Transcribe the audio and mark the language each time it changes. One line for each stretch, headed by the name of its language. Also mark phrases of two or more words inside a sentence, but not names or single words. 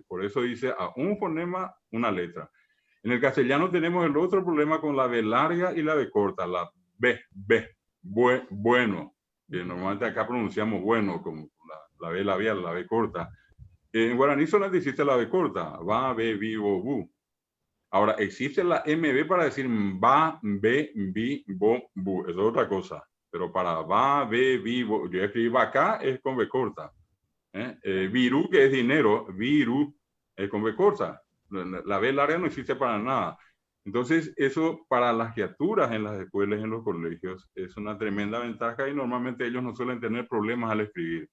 Spanish: Por eso dice a un fonema, una letra. En el castellano tenemos el otro problema con la B larga y la B corta. La B, bueno. Que normalmente acá pronunciamos bueno, como la B labial, la B corta. En guaraní solamente existe la B corta. Va, be, vivo, bu. Ahora, existe la MB para decir va, be, bi, bo, bu. Eso es otra cosa. Pero para va, be, bi, bo, yo escribí acá es con B corta. Viru, que es dinero, viru es con B corta. La B larga no existe para nada. Entonces, eso para las criaturas en las escuelas y en los colegios es una tremenda ventaja y normalmente ellos no suelen tener problemas al escribir.